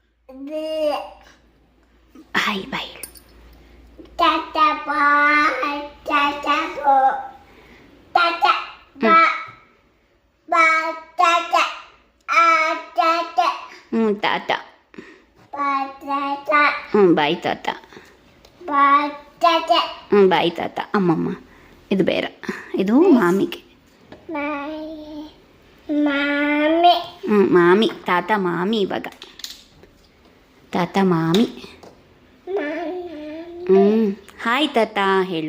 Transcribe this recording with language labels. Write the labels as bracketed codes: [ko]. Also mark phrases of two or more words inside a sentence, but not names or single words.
[kn] ಹಾಯ್ ಬಾಯ್. Tata bye, tata bo, tata ba, ba tata, tata, ತಾತ. ba tata, ಬಾಯ್ ತಾತ. ba tata, ಬಾಯ್ ತಾತ. ಅಮ್ಮಮ್ಮ ಇದು ಬೇರೆ, ಇದು ಮಾಮಿಗೆ. Mommy, ಮಾಮಿ. ತಾತ ಮಾಮಿ ಇವಾಗ. ತಾತ ಮಾಮಿ. ಹಾಯ್ ತಾತ ಹೇಳು.